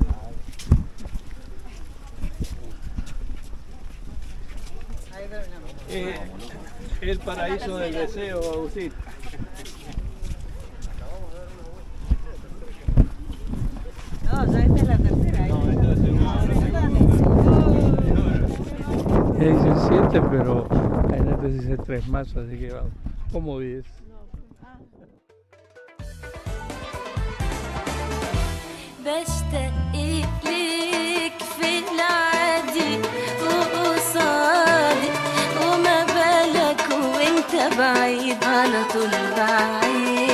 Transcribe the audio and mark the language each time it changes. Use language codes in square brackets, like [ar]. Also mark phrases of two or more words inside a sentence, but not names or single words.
[es] El paraíso del deseo, Agustín. No, ya esta es la tercera. No, esta es la segunda. Ya dicen 7, pero hay gente que dice 3 más, así que vamos, como 10. [ar] بشتاق ليك في العادي وقصادي وما بالك وانت بعيد على طول بعيد